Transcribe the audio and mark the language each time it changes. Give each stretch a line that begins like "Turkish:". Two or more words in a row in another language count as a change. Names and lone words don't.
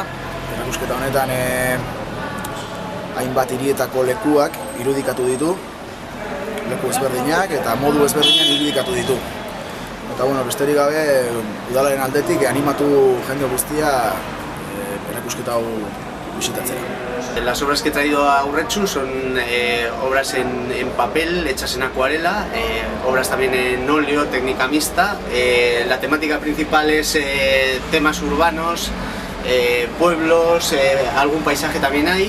Basque: Erakusketa honetan hainbat hirietako lekuak irudikatu ditu, leku ezberdinak eta modu ezberdinak irudikatu ditu. Eta besterik gabe, udalaren aldetik animatu jende guztia erakusketa hau bisitatzera.
Spanish: Las obras que he traído a Urretxu son obras en papel, hechas en acuarela, obras también en óleo, técnica mixta. La temática principal es temas urbanos, pueblos, algún paisaje también hay.